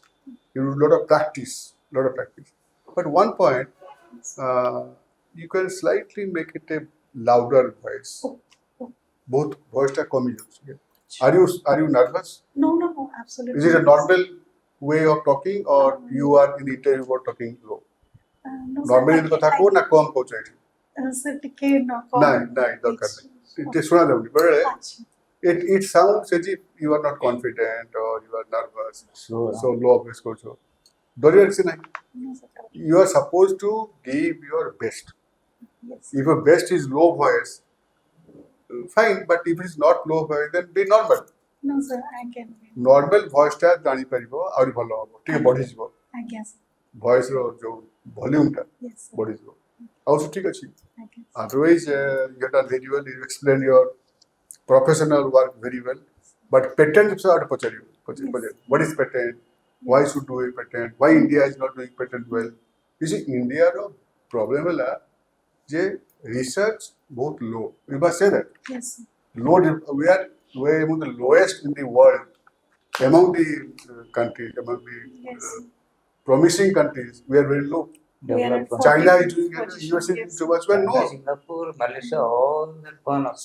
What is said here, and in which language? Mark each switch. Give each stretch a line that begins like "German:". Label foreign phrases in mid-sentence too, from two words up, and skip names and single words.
English: You do a lot of practice, But one point, you can slightly make it a louder voice. Both voice are communication. Are you nervous? No, absolutely. Is it a not. normal way of talking, or you are in the interview or talking low? No, sir, Normally in
Odia: କଥା କହୁ ନା କମ୍ କହୁଛ ଏଠି?
English: sir, ଟିକେ no,
Odia: ନାଇଁ ଦରକାର ନାହିଁ. ଟିକେ ଶୁଣା ଯାଉନି ବେଳେ ଆଚ୍ଛା.
English: it sounds as if you are not confident or you are nervous. So low voice
Odia: କରୁଛ. ଡରିବାର କିଛି ନାହିଁ.
English: No, sir. You are supposed to give your best. Yes. If your best is low voice, fine, but if it is not low voice, then be normal. No, sir, I can. Normal voice
Odia: ଟା ଜାଣିପାରିବ ଆହୁରି ଭଲ ହବ, ଟିକେ ବଢିଯିବ ଆଜ୍ଞା,
English: sir.
Odia: voice ର ଯୋଉ ଭଲ୍ୟୁମ୍ ଟା
English: Yes, sir.
Odia: ବଢିଯିବ ଆଉ ସବୁ ଠିକ ଅଛି. ଆଜ୍ଞା.
English: Otherwise, you have done very well. You explain your professional work very well.
Odia: But patent ବିଷୟରେ ପଚାରିବ.
English: What is patent? Why should do a patent? Why India is not doing patent well? You see, India ର problem
Odia: ହେଲା ଯେ
English: research ବହୁତ low. You must say that. Yes, sir. We are among the lowest in the world, among the countries, among the Yes. promising countries. We are very low. We are at Developed China is 14th doing it, position, US is yes. too much well. China, No. Singapore, Malaysia, all that gone up.